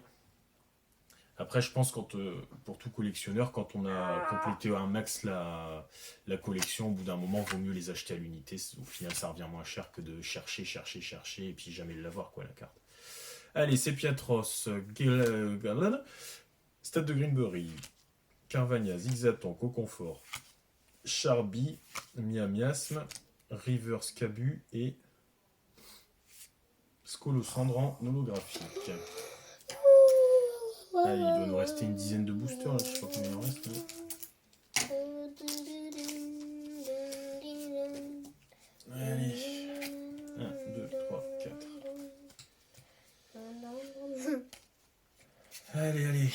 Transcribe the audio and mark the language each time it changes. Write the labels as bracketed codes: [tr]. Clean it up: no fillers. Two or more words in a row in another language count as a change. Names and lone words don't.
[fr] Après, je pense pour tout collectionneur, quand on a complété un max la collection, au bout d'un moment, il vaut mieux les acheter à l'unité. Au final, ça revient moins cher que de chercher, et puis jamais l'avoir, quoi, la carte. Allez, Sepiatros, Stade de Greenbury, Carvania, Zigzaton, Coconfort, Charby, Miamiasme, Rivers Cabu et Scolosandre en holographique. rester une dizaine de boosters, là, je sais pas combien il en reste. Hein. Allez. 1, 2, 3, 4. Allez.